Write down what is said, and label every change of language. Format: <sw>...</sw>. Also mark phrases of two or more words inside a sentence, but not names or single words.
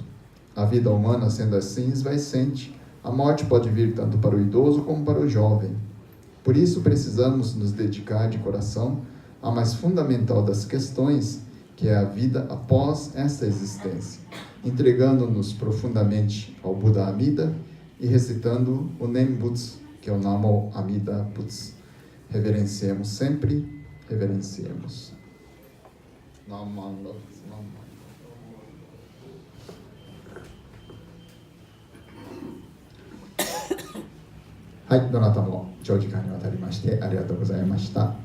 <pt>A vida humana, sendo assim, esvaecente, a morte pode vir tanto para o idoso como para o jovem. Por isso precisamos nos dedicar de coração a mais fundamental das questões, que é a vida após esta existência, entregando-nos profundamente ao Buda Amida e recitando o Nembutsu, que é o Namo Amida Butsu. Reverenciemos sempre, reverenciemos.</pt> <ja>Namo はい、どなたも長時間にわたりましてありがとうございました。</ja>